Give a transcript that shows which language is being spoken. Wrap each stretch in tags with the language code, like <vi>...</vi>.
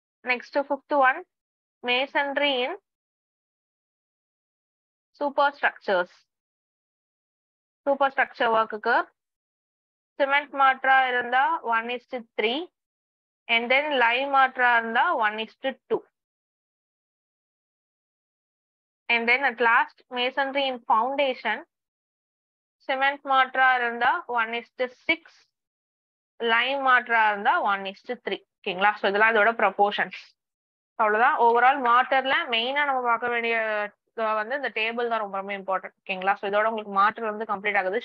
<en>Next fifth one masonry in superstructures. Superstructure ஒர்க்குக்கு cement மார்ட்டரா இருந்தா 1:3 and then lime மார்ட்டரா இருந்தா 1:2. And then at last masonry in foundation, cement mortar</en> <ta>இருந்தா</ta> <en>1:6, lime mortar இருந்தா 1:3.</en> <ta>ஓகேங்களா? So இதெல்லாம் இதோட ப்ரொபோர்ஷன்ஸ். அவ்வளோதான். ஓவரால் மார்ட்டர்ல மெயினா நம்ம பார்க்க வேண்டிய வந்து இந்த டேபிள் தான் ரொம்ப ரொம்ப இம்பார்ட்டன்ட். ஓகேங்களா? ஸோ இதோட உங்களுக்கு மார்ட்டர் வந்து கம்ப்ளீட் ஆகுது.</ta>